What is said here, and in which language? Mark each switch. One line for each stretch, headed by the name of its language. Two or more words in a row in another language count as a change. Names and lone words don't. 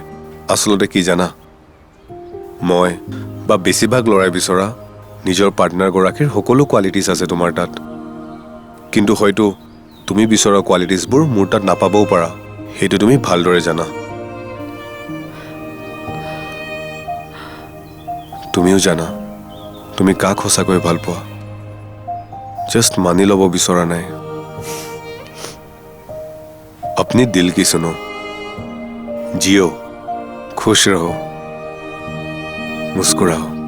Assamese: আচলতে কি জানা, মই বা বেছিভাগ ল'ৰাই বিচৰা নিজৰ পাৰ্টনাৰগৰাকীৰ সকলো কোৱালিটিছ আছে তোমাৰ তাত, কিন্তু হয়তো তুমি বিচৰা কোৱালিটিছবোৰ মোৰ তাত নাপাবও পাৰা। সেইটো তুমি ভালদৰে জানা। তুমিও জানা তুমি কাক সঁচাকৈ ভাল পোৱা, জাষ্ট মানি ল'ব বিচৰা নাই।
Hindi: अपनी दिल की सुनो, जियो, खुश रहो, मुस्कुराओ।